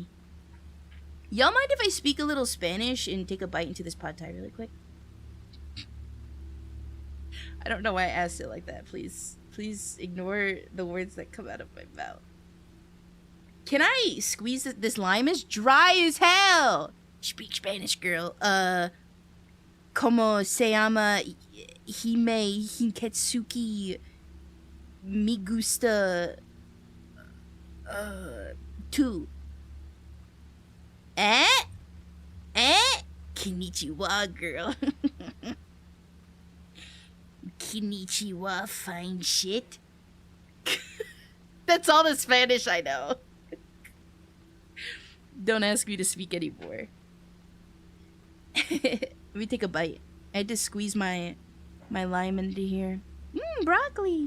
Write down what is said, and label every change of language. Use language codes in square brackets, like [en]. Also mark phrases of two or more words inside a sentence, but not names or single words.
[en] Y'all mind if I speak a little Spanish and take a bite into this pad thai really quick? I don't know why I asked it like that. Please ignore the words that come out of my mouth. Can I squeeze it? This lime is dry as hell. Speak Spanish, girl. [es] Como se llama Heme Hinketsuki me gusta tu. [en] Konnichiwa, girl. Konnichiwa, fine shit. That's all the Spanish I know. Don't ask me to speak anymore. Let me take a bite. I had to squeeze my lime into here. Broccoli.